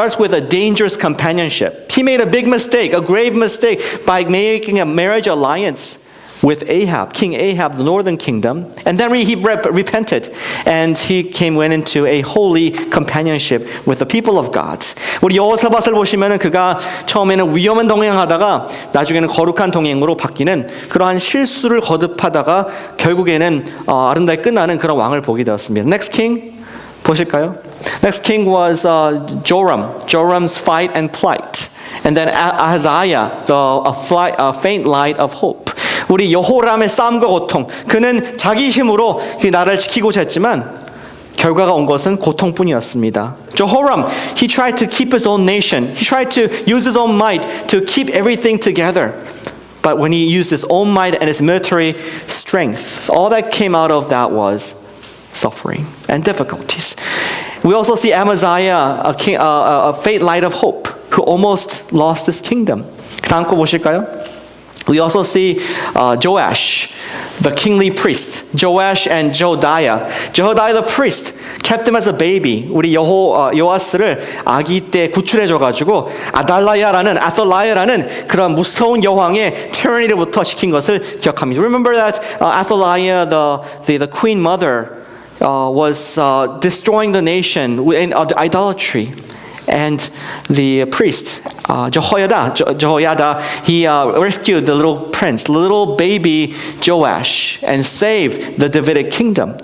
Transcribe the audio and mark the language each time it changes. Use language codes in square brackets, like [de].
[en] starts with a dangerous companionship. He made a big mistake, a grave mistake, by making a marriage alliance with Ahab, King Ahab, the northern kingdom. And then he repented, and went into a holy companionship with the people of God. [ko] 우리 여호사밧을 보시면은 그가 처음에는 위험한 동행하다가 나중에는 거룩한 동행으로 바뀌는 그러한 실수를 거듭하다가 결국에는 아름답게 끝나는 그런 왕을 보게 되었습니다. [en] Next king [ko] 보실까요? [en] Next king was Joram. Joram's fight and plight. And then Ahaziah, a faint light of hope. [ko] 우리 여호람의 싸움과 고통. 그는 자기 힘으로 그 나라를 지키고자 했지만 결과가 온 것은 고통뿐이었습니다. [en] Jehoram, he tried to keep his own nation. He tried to use his own might to keep everything together. But when he used his own might and his military strength, all that came out of that was suffering and difficulties. We also see Amaziah, a faint light of hope, who almost lost his kingdom. [ko] 다음 거 보실까요? [en] We also see Joash, the kingly priest. Joash and Jehodiah. Jehodiah the priest kept him as a baby. [ko] 우리 요아스를 아기 때 구출해줘가지고 아달라야라는 그런 무서운 여왕의 tyranny로부터 지킨 것을 기억합니다. [en] Remember that Athaliah, the queen mother, was destroying the nation in idolatry. And the priest, Jehoiada, he rescued the little prince, little baby Joash, and saved the Davidic kingdom.